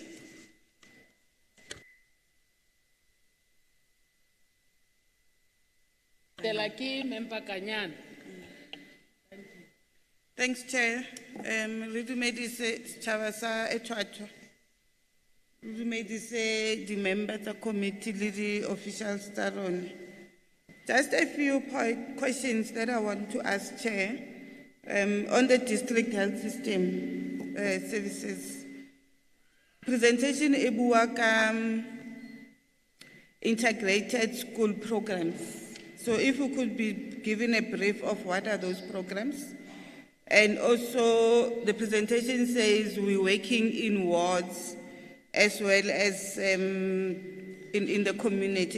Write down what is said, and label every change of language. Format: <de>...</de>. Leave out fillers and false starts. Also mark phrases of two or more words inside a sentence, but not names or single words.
<nso>Tela ke member Kanyana.</nso> <en>Thanks, Chair.</en> <nso>Re dumedise setšhaba sa Etwatwa. Re dumedise</nso> <en>the members of committee le the officials</en> <nso>tsa rona.</nso> <en>Just a few questions that I want to ask, Chair. On the district health system services. Presentation</en> <nso>e bua ka</nso> <en>integrated school programs. So if we could be given a brief of what are those programs? And also the presentation says we're working in wards as well as in the community.</en>